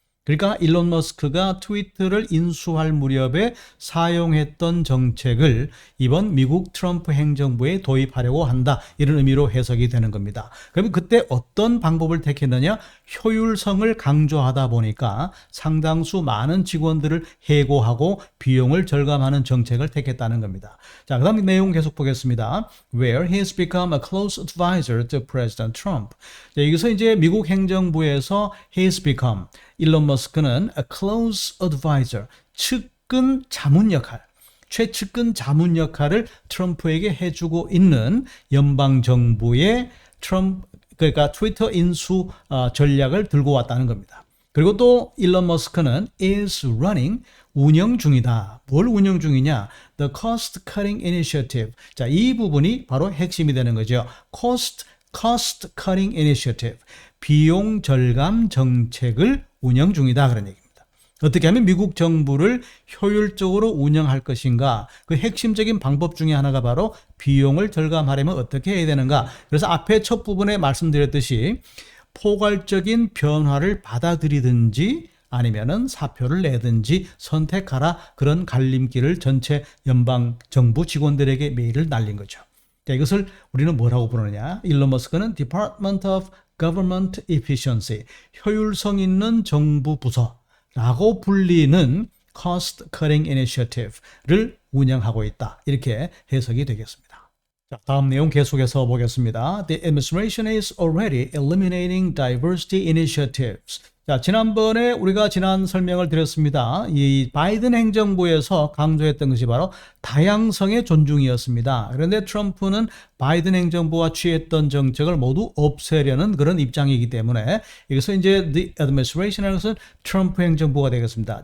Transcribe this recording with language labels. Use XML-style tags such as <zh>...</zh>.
<ko>그러니까 일론 머스크가 트위터를 인수할 무렵에 사용했던 정책을 이번 미국 트럼프 행정부에 도입하려고 한다. 이런 의미로 해석이 되는 겁니다. 그러면 그때 어떤 방법을 택했느냐? 효율성을 강조하다 보니까 상당수 많은 직원들을 해고하고 비용을 절감하는 정책을 택했다는 겁니다. 자, 그 다음 내용 계속 보겠습니다.</ko> <en>Where he has become a close advisor to President Trump.</en> <ko>자, 여기서 이제 미국 행정부에서</ko> <en>he has become,</en> <ko>일론 머스크는</ko> <en>a close advisor,</en> <ko>측근 자문 역할, 최측근 자문 역할을 트럼프에게 해주고 있는 연방정부의 그러니까 트위터 인수 전략을 들고 왔다는 겁니다. 그리고 또 일론 머스크는</ko> <en>is running,</en> <ko>운영 중이다. 뭘 운영 중이냐?</ko> <en>The cost cutting initiative.</en> <ko>자, 이 부분이 바로 핵심이 되는 거죠.</ko> <en>cost cutting initiative.</en> <ko>비용 절감 정책을 운영 중이다. 그런 얘기입니다. 어떻게 하면 미국 정부를 효율적으로 운영할 것인가? 그 핵심적인 방법 중에 하나가 바로 비용을 절감하려면 어떻게 해야 되는가? 그래서 앞에 첫 부분에 말씀드렸듯이 포괄적인 변화를 받아들이든지 아니면은 사표를 내든지 선택하라, 그런 갈림길을 전체 연방 정부 직원들에게 메일을 날린 거죠. 자, 이것을 우리는 뭐라고 부르느냐? 일론 머스크는 Department of Government Efficiency, 효율성 있는 정부 부서라고 불리는 Cost Cutting Initiative를 운영하고 있다. 이렇게 해석이 되겠습니다. 자, 다음 내용 계속해서 보겠습니다.</ko> <en>The administration is already eliminating diversity initiatives.</en> <ko>자, 지난번에 우리가 지난 설명을 드렸습니다. 이 바이든 행정부에서 강조했던 것이 바로 다양성의 존중이었습니다. 그런데 트럼프는 바이든 행정부가 취했던 정책을 모두 없애려는 그런 입장이기 때문에 여기서 이제 the administration이라는 것은 트럼프 행정부가 되겠습니다.</ko>